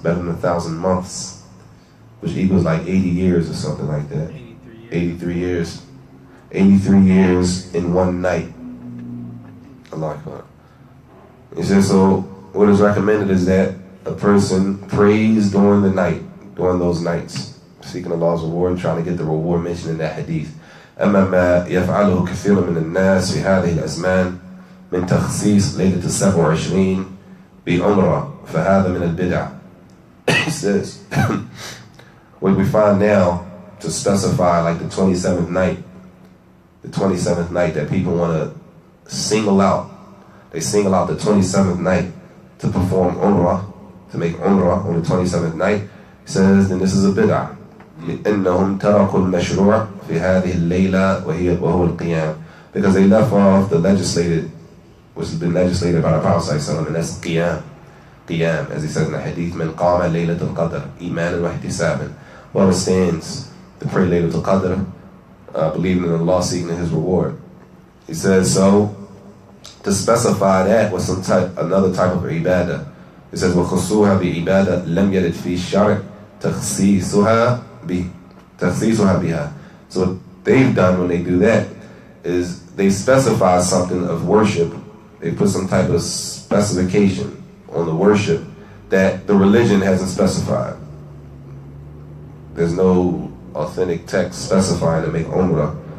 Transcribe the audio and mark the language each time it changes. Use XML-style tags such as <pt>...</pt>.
<en>Better than 1,000 months, which equals like 80 years or something like that. 83 years. 83 years in 1 night. Allah Akbar. He says, so what is recommended is that a person prays during the night, during those nights, seeking Allah's reward, trying to get the reward mentioned in that hadith.</en> <ar>أما ما يفعله كثير من الناس في هذه الأزمان من تخصيص ليلة 27 بعمرة فهذا من البدع.</ar> <en>He says, what we find now to specify like the 27th night that people want to single out. They single out the 27th night to perform Umrah, to make Umrah on the 27th night. He says, then this is a bid'ah.</en> <ar>لأنهم تركوا المشروع في هذه الليلة وهو القيام.</ar> <en>Because they left off the legislated, which has been legislated by the Prophet ﷺ, and that's qiyam. Qiyam, as he says in the hadith,</en> <ar>من قام ليلة القدر إيمانا واحتسابا.</ar> <en>Whoever stands to pray Laylat al-Qadr, believing in Allah, seeking His reward. He says, so to specify that with another type of ibadah. It says,</en> <ar>وَخُصُوهَا بِعِبَادَةٍ لَمْ يَرِدْ فِي الشَّرْعِ تَخْصِيصُهَا بِهَا.</ar> <en>So what they've done when they do that is they specify something of worship. They put some type of specification on the worship that the religion hasn't specified. There's no authentic text specifying to make Umrah.</en>